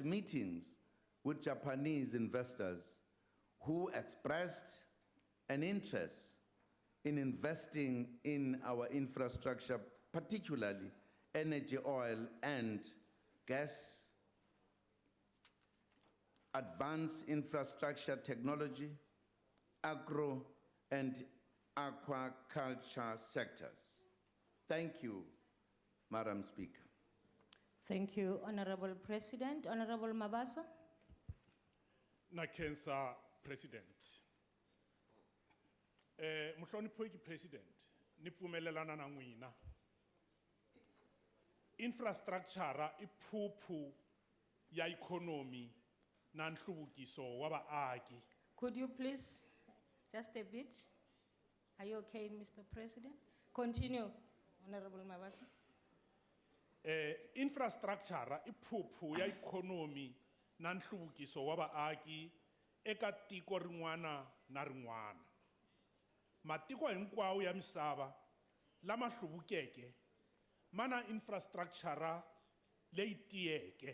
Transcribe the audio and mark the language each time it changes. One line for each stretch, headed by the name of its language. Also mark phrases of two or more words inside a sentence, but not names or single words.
English: meetings with Japanese investors who expressed an interest in investing in our infrastructure, particularly energy, oil, and gas, advanced infrastructure technology, agro, and aquaculture sectors. Thank you, Madam Speaker. Thank you, Honorable President. Honorable Mabasa.
Tsonga: Nakensa President. Muhloniphoki President, nipfumelelana na n'wina. Infrastructure iphuphu ya economy na nhluvukiso wa vaaki.
English: Could you please, just a bit? Are you okay, Mr. President? Continue, Honorable Mabasa.
Tsonga: Infrastructure iphuphu ya economy na nhluvukiso wa vaaki eka tiko rin'wana na rin'wana. Matiko hinkwawo ya misava lama hluvukeke mana infrastructure leyi tiyeke.